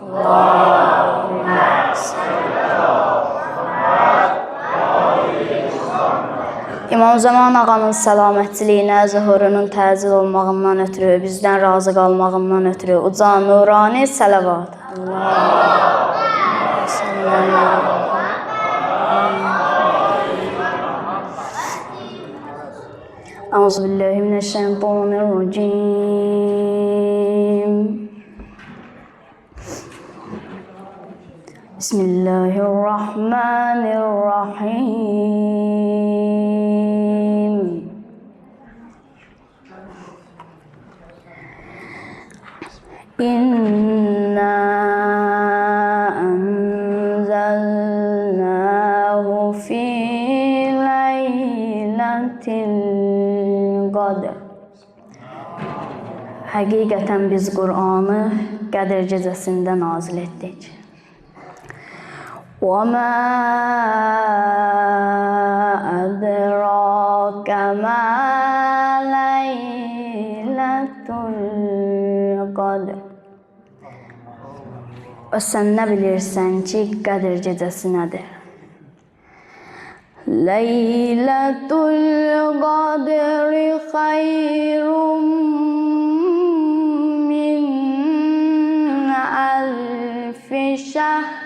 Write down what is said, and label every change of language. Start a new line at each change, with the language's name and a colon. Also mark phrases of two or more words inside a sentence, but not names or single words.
Azerbaijani: İmam Zaman ağanın səlamətçiliyinə, zühurunun təzil olmağından ötürü, bizdən razı qalmağından ötürü, uca nurani salavat.
Arabic: أعوذ بالله من الشيطان الرجيم. بسم الله الرحمن الرحيم. إنا أنزلناه في ليلة القدر.
Azerbaijani: Həqiqətən biz Qur'anı Qədr gecəsində nazil etdik.
Arabic: وَمَا أَدْرَاكَ مَا لَيْلَةُ الْقَدْرِ.
Azerbaijani: O sən nə bilirsən ki, Qədr gecəsi nədir?
Arabic: ليلة القدر خير من ألف شهر.